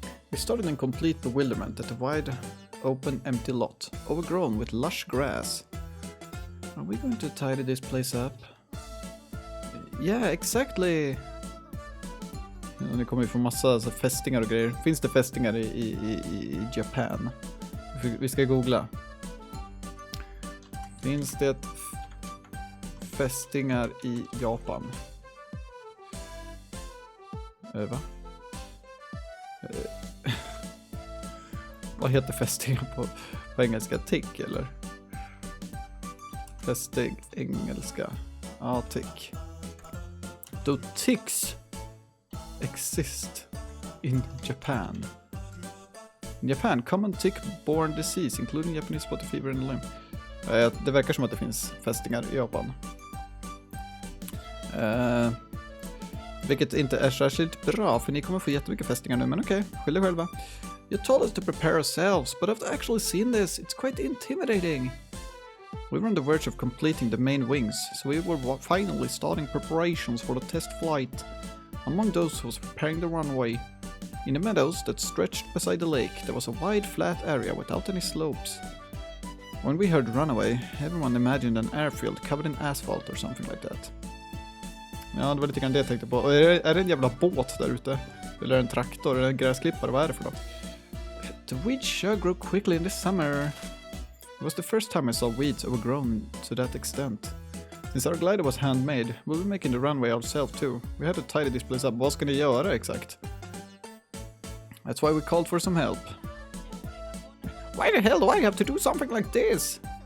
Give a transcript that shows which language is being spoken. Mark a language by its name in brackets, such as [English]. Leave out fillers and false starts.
[English] We started in complete bewilderment at a wide, open, empty lot, overgrown with lush grass. Are we going to tidy this place up? Yeah, exactly! [Swedish] Ja, det kommer ju få massa alltså, fästingar och grejer. Finns det fästingar i Japan? Vi ska googla. Finns det fästingar i Japan? Va? Vad heter fästingar på engelska? Tick eller? Fästing engelska. Ja, tick. [English] Do ticks exist in Japan? In Japan, common tick-borne disease including Japanese spotted fever and lyme. [Swedish] Det verkar som att det finns fästingar i Japan. Vilket inte är särskilt bra, för ni kommer få jättemycket fästingar nu, men okej, skyll er själva. [English] You told us to prepare ourselves, but after actually seeing this, it's quite intimidating. We were on the verge of completing the main wings, so we were finally starting preparations for the test flight. Among those who was preparing the runway, in the meadows that stretched beside the lake, there was a wide flat area without any slopes. When we heard runaway, everyone imagined an airfield covered in asphalt or something like that. [Swedish] Ja, det var lite grann det jag tänkte på. Är det en jävla båt där ute? Eller en traktor? Eller en gräsklippare? Vad är det för något? [English] The weeds sure grew quickly in the summer. It was the first time I saw weeds overgrown to that extent. Since our glider was handmade, we'll be making the runway ourselves too. We had to tidy this place up. [Swedish] Vad ska ni göra exakt? [English] That's why we called for some help. Why the hell do I have to do something like this?